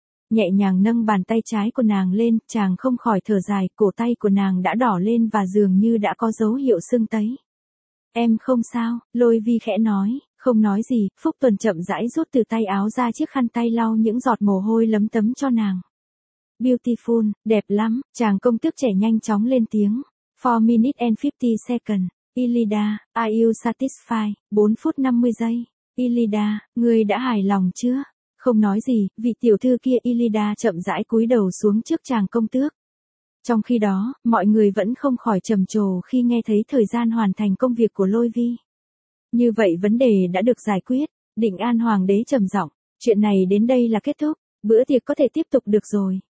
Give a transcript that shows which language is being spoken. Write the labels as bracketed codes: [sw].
[vi] Nhẹ nhàng nâng bàn tay trái của nàng lên, chàng không khỏi thở dài, cổ tay của nàng đã đỏ lên và dường như đã có dấu hiệu sưng tấy. Em không sao, Lôi Vi khẽ nói, không nói gì, Phúc Tuần chậm rãi rút từ tay áo ra chiếc khăn tay lau những giọt mồ hôi lấm tấm cho nàng. [en] Beautiful, [vi] đẹp lắm, chàng công tước trẻ nhanh chóng lên tiếng. [en] 4 minutes and 50 seconds. Ilida, are you satisfied? [vi] 4 phút 50 giây. Ilida, người đã hài lòng chưa? Không nói gì, vị tiểu thư kia Ilida chậm rãi cúi đầu xuống trước chàng công tước. Trong khi đó, mọi người vẫn không khỏi trầm trồ khi nghe thấy thời gian hoàn thành công việc của Lôi Vi. Như vậy vấn đề đã được giải quyết, Định An Hoàng đế trầm giọng, chuyện này đến đây là kết thúc, bữa tiệc có thể tiếp tục được rồi.